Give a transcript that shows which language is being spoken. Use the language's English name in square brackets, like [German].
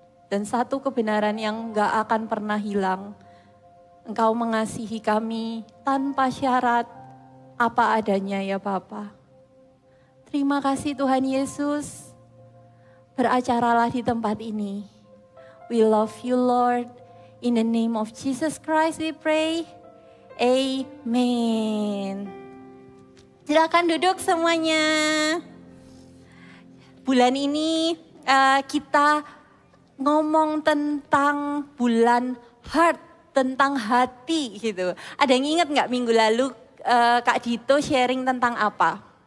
[Indonesian] Dan satu kebenaran yang gak akan pernah hilang, Engkau mengasihi kami tanpa syarat apa adanya ya Bapa. Terima kasih Tuhan Yesus, beracaralah di tempat ini. [English] We love you Lord, in the name of Jesus Christ we pray. Amen. [Indonesian] Silakan duduk semuanya. Bulan ini kita ngomong tentang bulan heart, tentang hati gitu. Ada yang ingat nggak minggu lalu Kak Dito sharing tentang apa?